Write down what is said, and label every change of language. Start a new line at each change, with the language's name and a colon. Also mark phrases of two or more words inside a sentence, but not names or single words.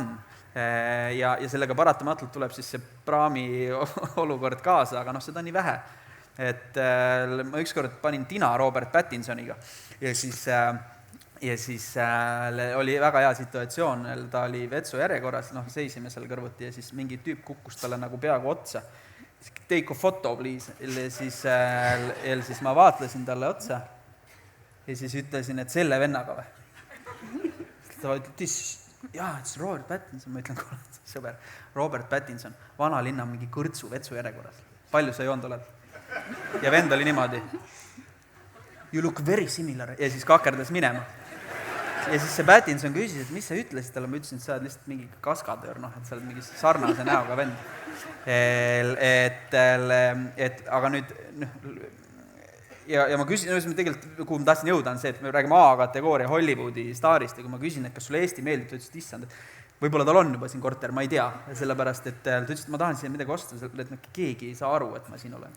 Estonian: Ja sellega paratamatult tuleb siis see praami olukord kaasa, aga seda on nii vähe. Et ma ükskord panin tina Robert Pattinsoniga ja siis oli väga hea situatsioon, ta oli vetsu järjekorras, seisime seal kõrvuti ja siis mingi tüüp kukkus talle nagu peaaegu otsa.
English: Take a photo, please.
Estonian: Ja siis ma vaatlesin talle otsa ja siis ütlesin, et selle vennaga või. Ta ütles,
English: it's Robert Pattinson.
Estonian: Ma ütlen, sõber, Robert Pattinson, vana linna mingi kõrtsu vetsu järjekorras. Palju sa joonud oled? Ja vend oli niimoodi.
English: You look very similar.
Estonian: Ja siis kakerdas minema. Ja siis see Pattinson küsis, et mis sa ütlesid talle, ma ütlesin, et sa oled lihtsalt mingi kaskadöör, et sa oled mingi sarnase näoga vend. Aga nüüd, ja ma küsin, tegelikult, kuhu ma tahtsin jõuda, on see, et me räägime A-kategooria Hollywoodi staarist ja kui ma küsin, et kas sulle Eesti meeldib, ta ütles, et issand, et võib-olla tal on juba siin korter, ma ei tea, sellepärast, et ta ütles, et ma tahan siia midagi osta, et keegi ei saa aru, et ma siin olen.